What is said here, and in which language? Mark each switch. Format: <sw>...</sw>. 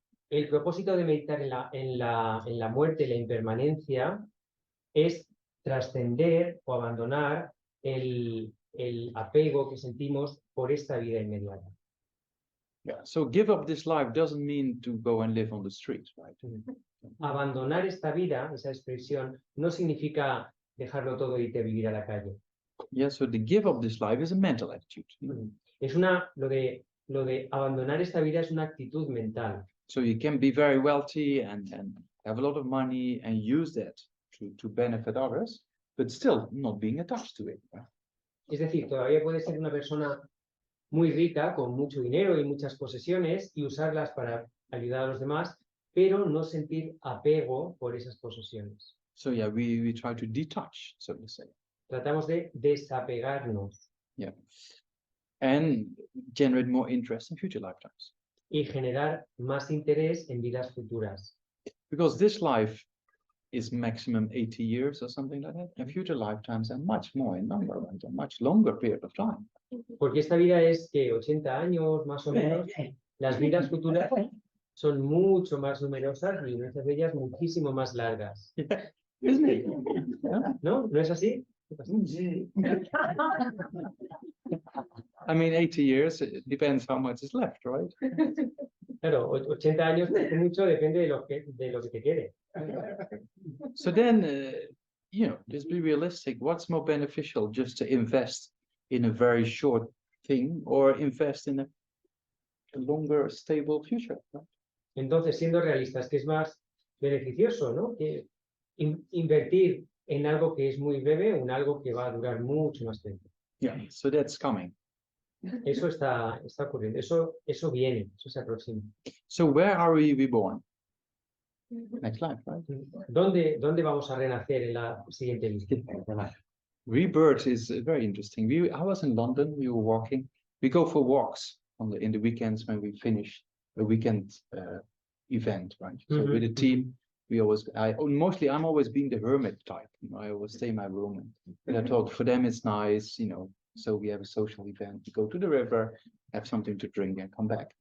<es>El propósito de meditar en la muerte y la impermanencia es trascender o abandonar el apego que sentimos por esta vida inmediata.</es> <en>Yeah. So give up this life doesn't mean to go and live on the street, right?</en> <es>Abandonar esta vida, esa expresión, no significa dejarlo todo y irte a vivir a la calle.</es> <en>Yeah. So the give up this life is a mental attitude.</en> <es>Es lo de abandonar esta vida es una actitud mental.</es> <en>So you can be very wealthy and have a lot of money and use that to benefit others, but still not being attached to it. Right?</en> <es>Es decir, todavía puedes ser una persona muy rica, con mucho dinero y muchas posesiones, y usarlas para ayudar a los demás, pero no sentir apego por esas posesiones.</es> <en>So yeah, we try to detach, so to say.</en> <es>Tratamos de desapegarnos.</es> <en>Yeah. And generate more interest in future lifetimes.</en> <es>Y generar más interés en vidas futuras.</es> <en>Because this life is maximum 80 years or something like that, and future lifetimes are much more in number, right? A much longer period of time.</en> <es>Porque esta vida es que 80 años más o menos, las vidas futuras son mucho más numerosas y muchas de ellas muchísimo más largas.</es> <en>Yeah. Isn't it? Yeah.</en> <es>¿No? ¿No es así?</es> <en>I mean, 80 years, it depends how much is left, right?</en> <es>Claro, 80 años mucho depende de lo que te quede.</es> <en>So then, just be realistic. What's more beneficial, just to invest in a very short thing or invest in a longer, stable future? Right?</en> <es>Entonces, siendo realistas, ¿qué es más beneficioso, ¿no? Que invertir en algo que es muy breve o en algo que va a durar mucho más tiempo.</es> <en>Yeah, so that's coming.</en> <es>Eso está ocurriendo, eso viene, eso se aproxima.</es> <en>So where are we reborn? Next life, right?</en> <es>¿Dónde vamos a renacer en la siguiente vida?</es> <en>Rebirth is very interesting. I was in London, we were walking. We go for walks in the weekends when we finish a weekend event, right? So with a team, I'm always being the hermit type. I always stay in my room and I thought for them it's nice, so we have a social event, we go to the river, have something to drink and come back.</en>